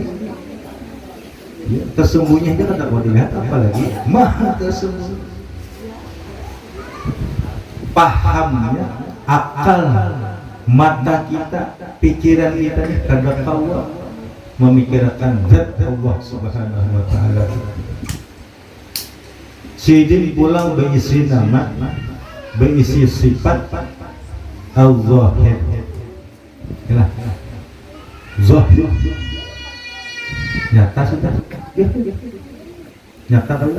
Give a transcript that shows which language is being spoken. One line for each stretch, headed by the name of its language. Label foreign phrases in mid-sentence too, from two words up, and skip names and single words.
Banjar: Ya, tersembunyi aja kata kau dilihat, apalagi maha tersembunyi.
Indonesian: Pahamnya, akal, mata kita, pikiran kita ini kadang kau memikirkan zat Allah
Arabic: سبحانه وتعالى.
Banjar: Sidin pulang berisi nama, berisi sifat al-zahir.
Indonesian: Yalah, zahir. Nyata sudah, nyata sudah.